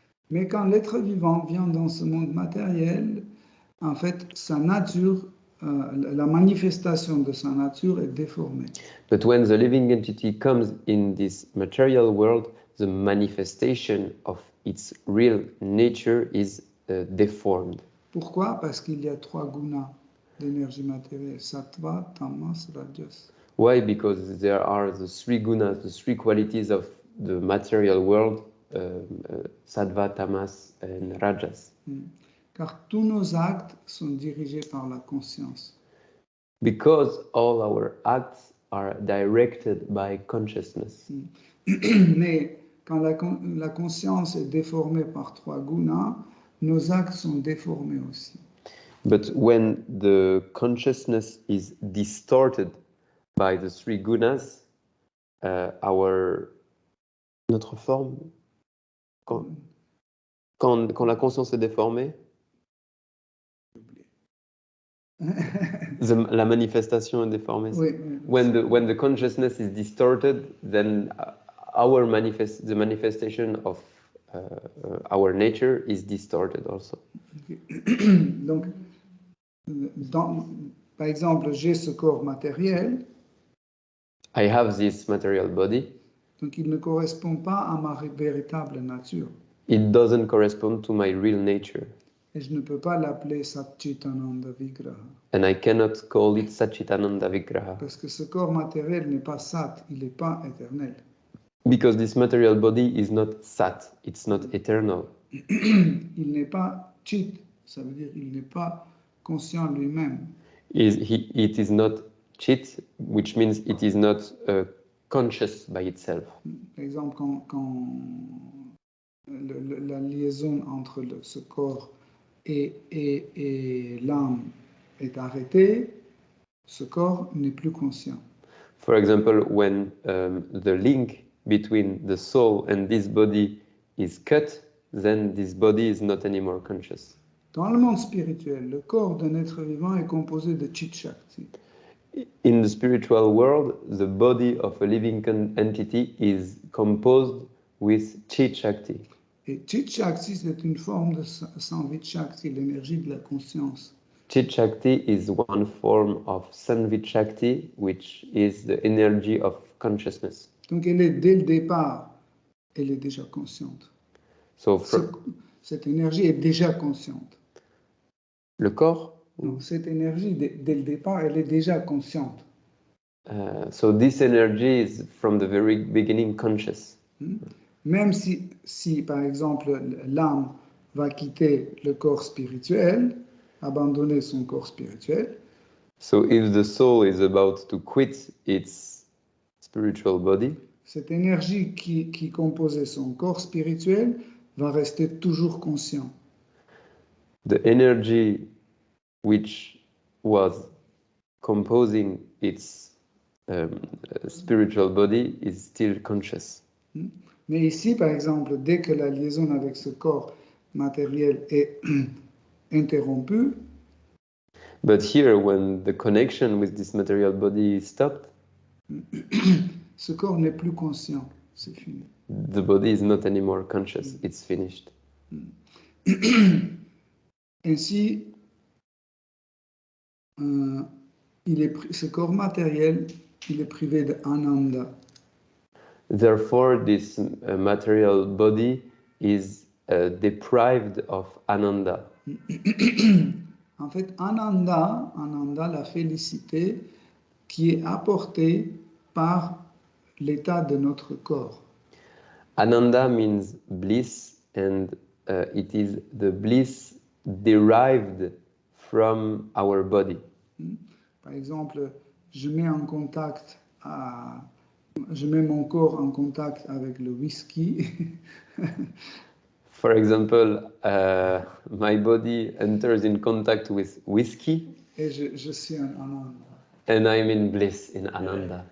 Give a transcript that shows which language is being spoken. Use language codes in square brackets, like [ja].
[fr] Mais quand l'être vivant vient dans ce monde matériel, en fait, sa nature, la manifestation de sa nature est déformée. [en] But when the living entity comes in this material world, the manifestation of its real nature is deformed. [fr] Pourquoi? Parce qu'il y a 3 gunas d'énergie matérielle, sattva, tamas, rajas. [en] Why? Because there are the 3 gunas, the 3 qualities of the material world, sattva, tamas, and rajas. [fr] Car tous nos actes sont dirigés par la conscience. [en] Because all our acts are directed by consciousness. [fr] Mais quand la conscience est déformée par 3 gunas, nos actes sont déformés aussi. [en] But when the consciousness is distorted by the 3 gunas, [fr] notre forme, quand la conscience est déformée, la manifestation est déformée. Oui, [en] When the consciousness is distorted, then the manifestation of our nature is distorted also. [fr] Donc, par exemple, j'ai ce corps matériel, [en] I have this material body. [fr] donc il ne correspond pas à ma véritable nature. [en] It doesn't correspond to my real nature. [fr] Et je ne peux pas l'appeler Satchitananda Vigraha. [en] And I cannot call it Satchitananda Vigraha. [fr] Parce que ce corps matériel n'est pas sat, il n'est pas éternel. [en] Because this material body is not sat, it's not eternal. [fr] Il n'est pas chit, ça veut dire il n'est pas conscient lui-même. [en] It is not chit, which means it is not conscious by itself. [fr] Par exemple, quand la liaison entre ce corps et l'âme est arrêtée, ce corps n'est plus conscient. [en] For example, when the link between the soul and this body is cut, then this body is not anymore conscious. [fr] Dans le monde spirituel, le corps d'un être vivant est composé de Chit Shakti. [en] In the spiritual world, the body of a living entity is composed with Chit Shakti. [fr] Et Chit Shakti, c'est une forme de Sanvit Shakti, l'énergie de la conscience. [en] Chit Shakti is one form of Sanvit Shakti, which is the energy of consciousness. [fr] Donc elle est, dès le départ, elle est déjà consciente. [en] So [fr] Cette énergie est déjà consciente. le corps? Non, cette énergie, dès le départ, elle est déjà consciente. [en] So this energy is from the very beginning conscious. [fr] Même si, par exemple, l'âme va quitter le corps spirituel, abandonner son corps spirituel. [en] So if the soul is about to quit its spiritual body, [fr] cette énergie qui composait son corps spirituel va rester toujours conscient. [en] The energy which was composing its spiritual body is still conscious. [fr] Mais ici, par exemple, dès que la liaison avec ce corps matériel est interrompue, [en] but here, when the connection with this material body is stopped, [fr] ce corps n'est plus conscient, c'est fini. [en] The body is not anymore conscious, it's finished. [fr] Ainsi, ce corps matériel, il est privé d'ananda. [en] Therefore, this material body is deprived of ananda. [fr] En fait, ananda, la félicité, qui est apportée par l'état de notre corps. [en] Ananda means bliss, and it is the bliss derived from our body. [fr] Par exemple, je mets en contact je mets mon corps en contact avec le whisky. [en] For example, my body enters in contact with whiskey, [fr] Et je suis en ananda. [en] and I'm in bliss, in Ananda.